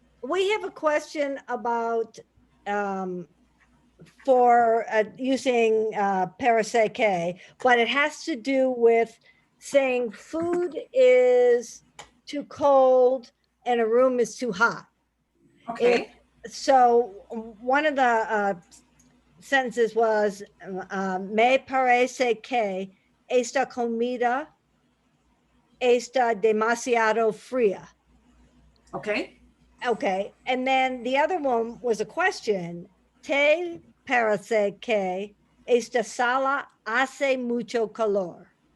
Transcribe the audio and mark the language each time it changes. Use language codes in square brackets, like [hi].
[en] We have a question about for using parecer que, but it has to do with saying food is too cold and a room is too hot. Okay. So one of the sentences was, [es] me parece que esta comida está demasiado fría. [en] Okay. Okay, and then the other one was a question. [es] Te parece que esta sala hace mucho calor.